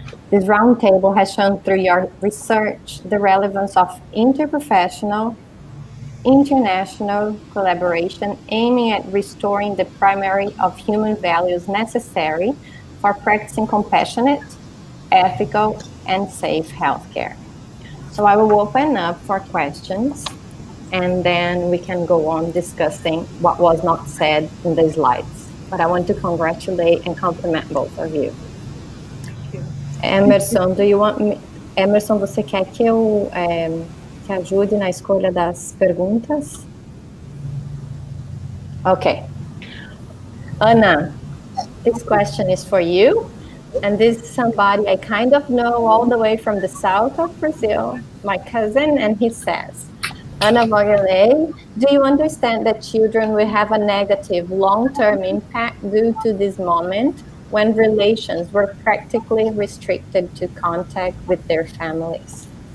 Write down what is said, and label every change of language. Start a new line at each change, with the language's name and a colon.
English: This roundtable has shown through your research the relevance of interprofessional, international collaboration aiming at restoring the primary of human values necessary for practicing compassionate, ethical, and safe healthcare. So I will open up for questions, and then we can go on discussing what was not said in the slides. But I want to congratulate and compliment both of you.
Portuguese: Emerson, Emerson, você quer que eu te ajude na escolha das perguntas?
English: Okay. Anna, this question is for you. And this is somebody I kind of know all the way from the south of Brazil, my cousin, and he says, Ana Magalhães, do you understand that children will have a negative long-term impact due to this moment when relations were practically restricted to contact with their families?